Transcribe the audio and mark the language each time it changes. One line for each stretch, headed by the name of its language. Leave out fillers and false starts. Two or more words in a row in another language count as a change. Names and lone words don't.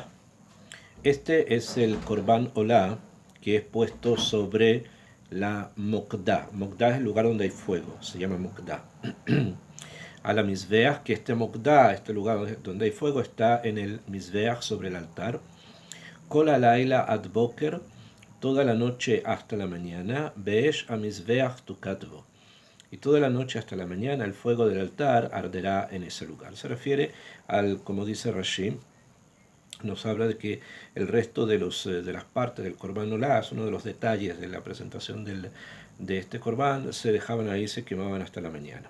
Spanish: Este es el Korban Olah que es puesto sobre la Mokdah. Mokdah es el lugar donde hay fuego, se llama Mokdah. A la Mizbeach, que este Mokdah, este lugar donde hay fuego, está en el Mizbeach, sobre el altar.
Hebrew: כל הלילה עד בוקר,
Spanish: toda la noche hasta la mañana.
Hebrew: באש המזבח תוקד בו.
Spanish: Y toda la noche hasta la mañana el fuego del altar arderá en ese lugar. Se refiere al, como dice Rashi, nos habla de que el resto de las partes del Korban Olah, uno de los detalles de la presentación de este Korban, se dejaban ahí, se quemaban hasta la mañana.